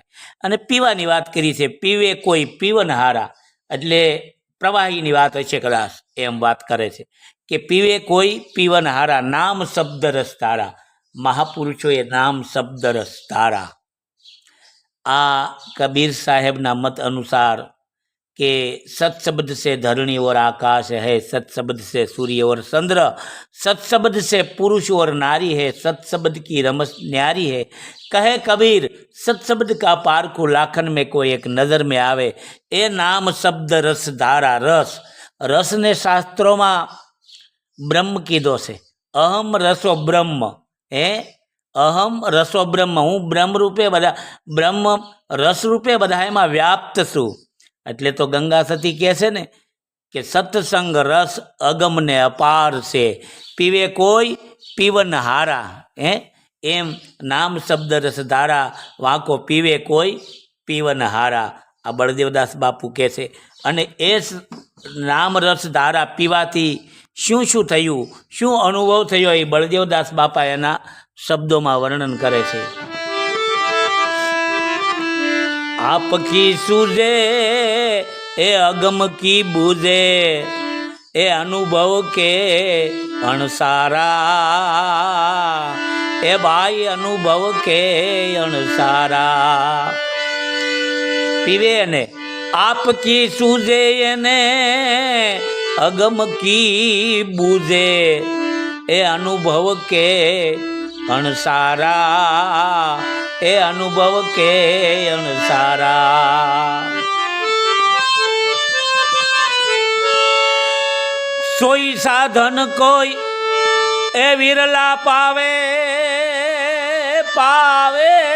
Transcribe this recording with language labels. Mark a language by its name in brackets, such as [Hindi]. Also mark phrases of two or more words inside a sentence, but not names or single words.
[Gujarati] અને પીવાની વાત કરી છે, પીવે કોઈ પીવન હારા, એટલે પ્રવાહીની વાત હશે કદાચ, એમ વાત કરે છે કે પીવે કોઈ પીવન હારા. નામ શબ્દ રસ ધારા, મહાપુરુષોએ નામ શબ્દ રસ ધારા. આ કબીર સાહેબના મત અનુસાર કે [Hindi] सत्शब्द से धरणी और आकाश है, सत्शब्द से सूर्य और चंद्र, सत्शब्द से पुरुष और नारी है, सत्शब्द की रमस न्यारी है. कहे कबीर सत्शब्द का पारखू लाखन में कोई एक नजर में आवे. [Gujarati] એ નામ શબ્દ રસ ધારા. રસ, રસ ને શાસ્ત્રોમાં બ્રહ્મ કીધો છે. [Sanskrit] अहम रसो ब्रह्म. अहम रसो ब्रह्म, [Gujarati] હું બ્રહ્મ રૂપે બધા, બ્રહ્મ રસ રૂપે બધામાં વ્યાપ્ત છું. એટલે તો ગંગા સતી કહે છે ને કે સત્સંગ રસ અગમને અપાર છે, પીવે કોઈ પીવન હારા. એમ નામ શબ્દ રસ ધારા, વાંકો પીવે કોઈ પીવન હારા. આ બળદેવદાસ બાપુ કહે છે. અને એ નામ રસ ધારા પીવાથી શું શું થયું, શું અનુભવ થયો, એ બળદેવદાસ બાપા એના શબ્દોમાં વર્ણન કરે છે. [Hindi] आप की सूझे ए अगम की बूझे, ए अनुभव के अणसारा. ए भाई अनुभव के अणसारा. पीवे ने आप की सूझे ने अगम की बूझे, ए अनुभव के अणसारा. [Gujarati] એ અનુભવ કે અણસારા. સોઈ સાધન કોઈ એ વિરલા પાવે, પાવે.